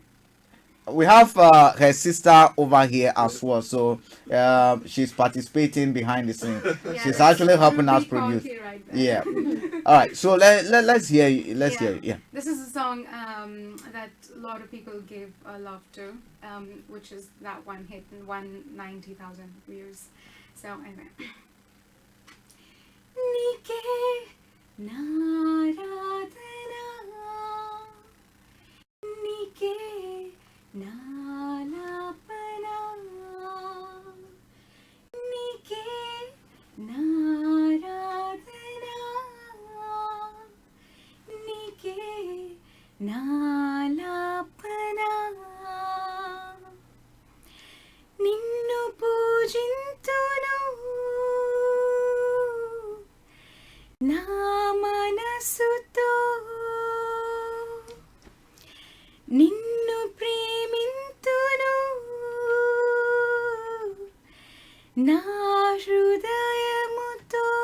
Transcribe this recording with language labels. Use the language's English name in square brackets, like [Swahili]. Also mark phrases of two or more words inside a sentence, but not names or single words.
[English] We have her sister over here as well, so she's participating behind the scene. Yeah, She's actually helping us big produce. donkey right there. Yeah. All right. So let's hear you. Let's hear you. Yeah. This is a song that a lot of people give love to, which is that one hit in 190,000 views. So anyway. [Telugu] నీకే నారాధన, నీకే నాలాపన, నీకే నారాధన, నీకే నాలాపన. నిన్ను పూజింతును నా మనసుతో, నిన్ను ప్రేమింతును నా హృదయముతో.